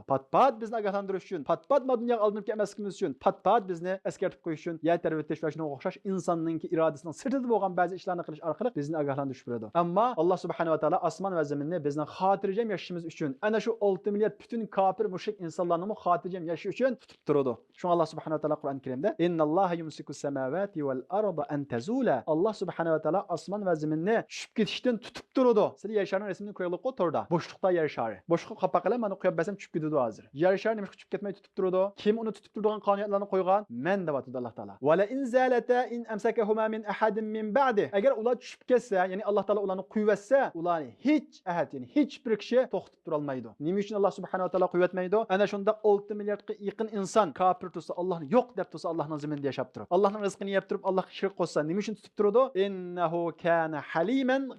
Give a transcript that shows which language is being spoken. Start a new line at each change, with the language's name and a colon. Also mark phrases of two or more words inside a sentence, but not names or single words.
Uzbek: Pat-pat bizni ogohlantirish uchun, pat-pat dunyoga olinib kelmasligimiz uchun, pat-pat bizni eskartib qo'yish uchun, yer tarbiyash va shunga o'xshash insonning irodasining sirtida bo'lgan ba'zi ishlarni qilish orqali bizni ogohlantirib beradi. Ammo Alloh subhanahu va taolo osmon va zaminni bizning xotirjam yashashimiz uchun, ana shu 6 milliard butun kofir, mushrik insonlarning xotirjam yashashi uchun tutib turadi. Shunga Alloh subhanahu va taolo Qur'on Karimda
Arabic: إن الله يمسك السماوات والأرض أن تزولا.
Uzbek: Alloh subhanahu va taolo osmon va zaminni tushib ketishdan tutib turadi. Siz yer sharining rasmini qo'yib qo'ytorda. Bo'shliqda yer shari. Boshqa qapaqalar mana qo'yib basam tushib ketadi hozir. Yer shari nima tushib ketmay tutib turadi? Kim uni tutib turadigan qonuniyatlarni qo'ygan? Men deb aytadi Alloh taolo.
Arabic: ولئن زالتا إن أمسكهما من أحد من بعده.
Uzbek: Agar ular tushib ketsa, ya'ni Alloh taolo ularni qo'yvatsa, ularni hech ahad, ya'ni hech bir kishi to'xtatib tura olmaydi. Nima uchun Alloh subhanahu va taolo qo'yvatmaydi? Ana shunda 6 milliardga yaqin inson kafir tursa, Allohni yo'q deb tursa, Allohning zaminida yashab turib, Allohning rizqini yeb turib, Allohga shirk qo'shsa, nima uchun tutib turadi?
Arabic: إنه كان حليما غفورا.